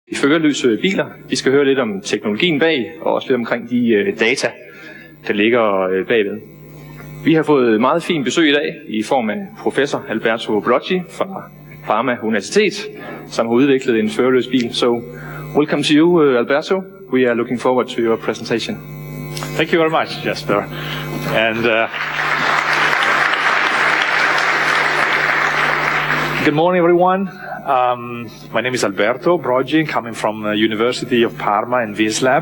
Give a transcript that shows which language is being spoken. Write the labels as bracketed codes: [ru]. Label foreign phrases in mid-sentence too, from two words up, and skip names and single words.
[da] De førerløse biler. Vi skal høre lidt om teknologien bag, og også lidt omkring de data, der ligger bagved. Vi har fået meget fint besøg i dag i form af professor Alberto Broggi fra Parma Universitet, som har udviklet en førerløs bil. [en] So, welcome to you, Alberto. We are looking forward to your presentation. Thank you very much, Jesper. And good morning, everyone. My name is Alberto Broggi, coming from the University of Parma in Vislab.